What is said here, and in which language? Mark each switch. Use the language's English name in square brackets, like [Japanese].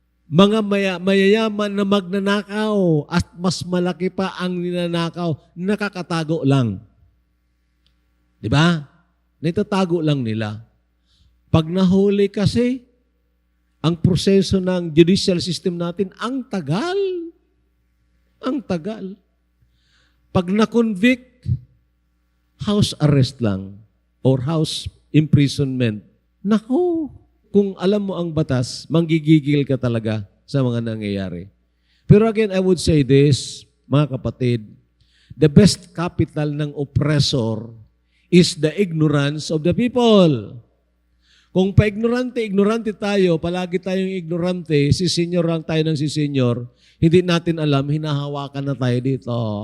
[Filipino] mga mayayaman na magnanakaw at mas malaki pa ang ninanakaw, nakakatago lang. Di ba? Naitatago lang nila. Pag nahuli kasi, ang proseso ng judicial system natin, ang tagal. Ang tagal. Pag na-convict, house arrest lang or house imprisonment. Naku, kung alam mo ang batas, manggigigil ka talaga sa mga nangyayari. Pero [English] again, I would say this, [Filipino] mga kapatid, [English] the best capital ng oppressor is the ignorance of the people. [Filipino] Kung ignorante tayo, palagi tayong ignorante, sisenyor lang tayo ng sisenyor, hindi natin alam, hinahawakan na tayo dito.